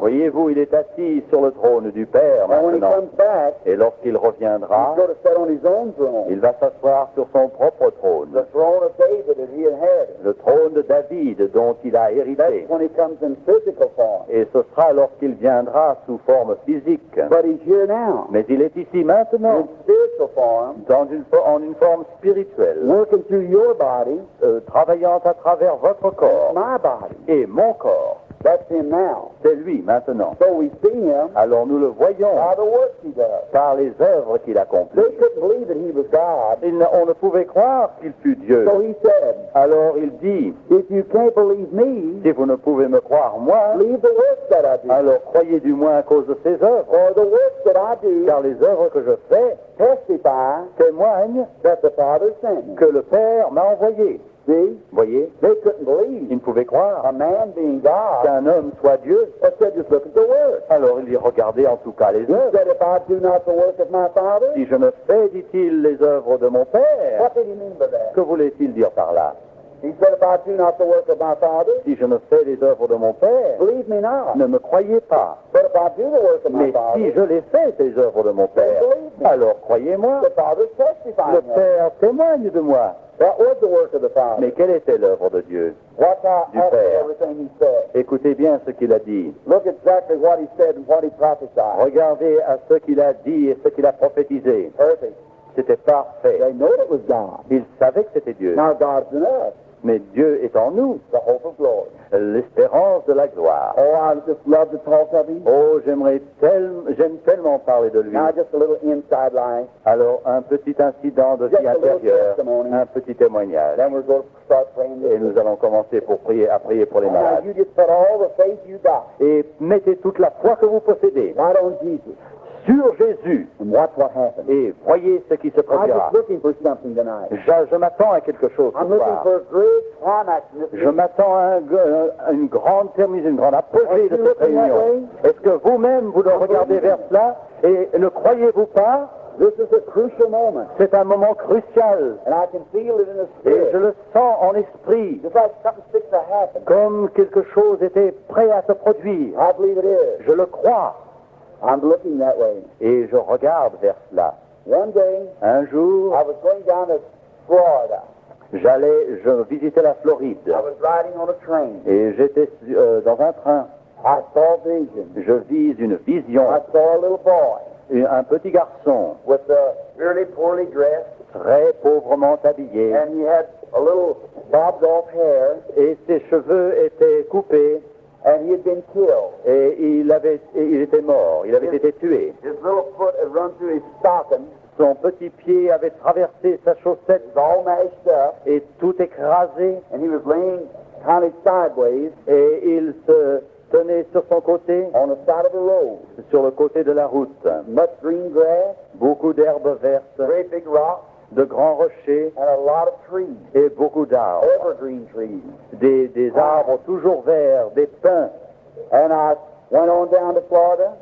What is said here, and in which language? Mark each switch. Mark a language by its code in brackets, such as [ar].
[fr] Voyez-vous, il est assis sur le trône du Père maintenant. [en] When he comes back, [fr] et lorsqu'il reviendra, [en] he's going to sit on his own throne. [fr] Il va s'asseoir sur son propre trône. [en] The throne of David that he inherited. [fr] Le trône de David dont il a hérité. [en] That's when he comes in physical form. [fr] Et ce sera lorsqu'il viendra sous forme physique. [en] But he's here now. [fr] Mais il est ici maintenant. [en] In spiritual form. [fr] En une forme spirituelle. [en] Working through your body. [fr] Travaillant à travers votre corps. [en] My body. [fr] Et mon corps. [en] That's him now. [fr] C'est lui maintenant. [en] So we see him. [fr] Alors nous le voyons. [en] By the works he does. [fr] Par les œuvres qu'il accomplit. [en] They couldn't believe that he was God. [fr] On ne pouvait croire qu'il fut Dieu. [en] So he said. [fr] Alors il dit. [en] If you can't believe me. [fr] Si vous ne pouvez me croire moi. [en] Believe the works that I do. [fr] Alors croyez du moins à cause de ses œuvres. [en] For the works that I do. [fr] Car les œuvres que je fais. [en] Testify. [fr] Témoignent. [en] That the Father sent me. [fr] Que le Père m'a envoyé. [en] See? [fr] Voyez? [en] They couldn't believe. [fr] Ils ne pouvaient croire. [en] A man being God. [fr] Qu'un homme soit Dieu. [en] They said, just look at the word. [fr] Alors il y regardait en tout cas les œuvres. [en] He said, if I do not the work of my Father. [fr] Si je ne fais, dit-il, les œuvres de mon Père. [en] What did he mean by that? [fr] Que voulait-il dire par là? [en] He said, if I do not the work of my Father. [fr] Si je ne fais les œuvres de mon Père. [en] Believe me not. [fr] Ne me croyez pas. [en] But if I do the work of my Father. [fr] Mais si je les fais, ces œuvres de mon Père. Alors croyez-moi. [en] The Father testifies. [fr] Le Père témoigne de moi. [en] That was the work of the Father. [fr] Mais quelle était l'œuvre de Dieu? Du Père. Écoutez bien ce qu'il a dit. [en] Look exactly what he said and what he prophesied. [fr] Regardez à ce qu'il a dit et ce qu'il a prophétisé. Perfect. C'était parfait. [en] They know it was God. [fr] Ils savaient que c'était Dieu. [en] Now God's in us. [fr] Mais Dieu est en nous. [en] The hope of glory. [fr] L'espérance de la gloire. [en] Oh, I just love to talk of him. [fr] Oh, j'aime tellement parler de lui. [en] Now just a little inside line. [fr] Alors, un petit incident de vie intérieure, un petit témoignage. [en] Then we're going to start praying. [fr] Et nous allons commencer à prier pour les malades. [en] You just put all the faith you got. [fr] Et mettez toute la foi que vous possédez. [en] Right on Jesus. [fr] Sur Jésus. [en] And watch what happens. [fr] Et voyez ce qui se produira. Je m'attends à quelque chose ce soir. Je m'attends à une grande terminaison, une grande apogée de cette réunion. Est-ce que vous-même, vous le regardez vers cela et ne croyez-vous pas? [en] This is a crucial moment. [fr] C'est un moment crucial. [en] And I can feel it in the spirit. [fr] Et je le sens en esprit. [en] Just like something fixed to happen. [fr] Comme quelque chose était prêt à se produire. [en] I believe it is. [fr] Je le crois. [en] I'm looking that way. [fr] Et je regarde vers cela. [en] One day, [fr] un jour, [en] I was going down to Florida. [fr] Je visitais la Floride. [en] I was riding on a train. [fr] Et j'étais dans un train. [en] I saw vision. [fr] Je vis une vision. [en] I saw a little boy. [fr] Un petit garçon. [en] With really poorly dressed. [fr] Très pauvrement habillé. [en] And he had a little bobbed off hair. [fr] Et ses cheveux étaient coupés. [en] And he had been killed. [fr] Et il était mort. Il avait été tué. [en] His little foot had run through his stocking. [fr] Son petit pied avait traversé sa chaussette [en] It was all mashed up, [fr] et tout écrasé, [en] and he was laying kind of sideways [fr] et il se tenait sur son côté, [en] on the side of the road. [fr] sur le côté de la route. [en] Much green grass, [fr] Beaucoup d'herbes vertes, [en] very big rocks, [fr] de grands rochers [en] and a lot of trees, [fr] et beaucoup d'arbres. [en] evergreen trees. [fr] Des arbres toujours verts, des pins. [en] And I went on down to Florida.